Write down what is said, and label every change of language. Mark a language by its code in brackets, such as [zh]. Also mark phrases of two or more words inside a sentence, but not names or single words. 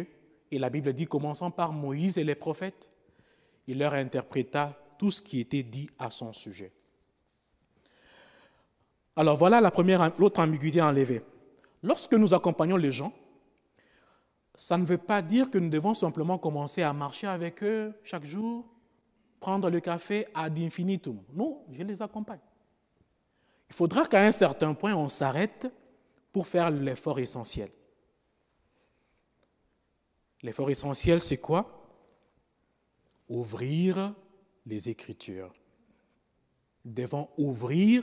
[fr] Et la Bible dit, commençant par Moïse et les prophètes, il leur interpréta tout ce qui était dit à son sujet. Alors voilà l'autre ambiguïté enlevée. Lorsque nous accompagnons les gens, ça ne veut pas dire que nous devons simplement commencer à marcher avec eux chaque jour, prendre le café [la] ad infinitum. [fr] Non, je les accompagne. Il faudra qu'à un certain point, on s'arrête pour faire l'effort essentiel. L'effort essentiel, c'est quoi? Ouvrir les Écritures. Nous devons ouvrir.